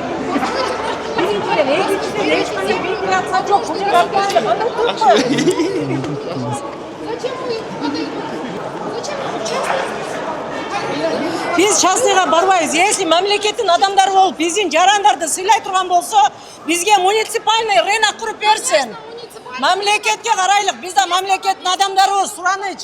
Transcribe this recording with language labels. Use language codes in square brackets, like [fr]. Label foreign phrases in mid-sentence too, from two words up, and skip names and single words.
[ky] Биринчиден, экинчиден, [kk] ешқандай вентиляция жоқ, бұл жерде алып Biz частныйға барбайбыз. [ky] Если мамлекеттин адамдары болуп, биздин жарандарды сыйлай турган болсо, бизге муниципальный рынок куруп берсин. Мамлекетке карайлык, биз да мамлекеттин адамдарыбыз, сураныч.